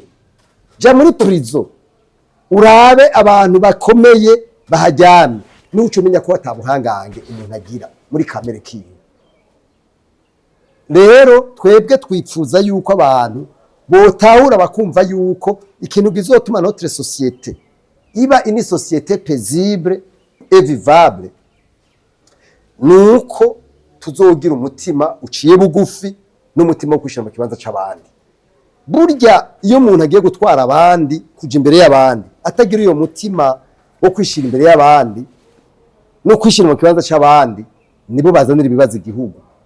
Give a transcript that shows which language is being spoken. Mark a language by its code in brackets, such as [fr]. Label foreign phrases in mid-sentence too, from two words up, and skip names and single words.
[rn] Ja muri prison urabe abantu bakomeye bahajyamye n'uco menya ko atabuhangange umuntu agira muri kamere kiyo. Rero twebwe twipfuza yuko abantu botahura bakumva yuko ikintu gizotuma [fr] notre société [rn] iba [fr] une société paisible et vivable [rn] nuko tuzogira umutima uciye bugufi n'umutima wo kwishira mu kibanza c'abandi. Burya iyo umuntu agiye gutwara abandi kuja imbere y'abandi atagira iyo mutima wo kwishira imbere y'abandi no kwishira mu kibanza c'abandi nibo bazanira ibibazo igihugu.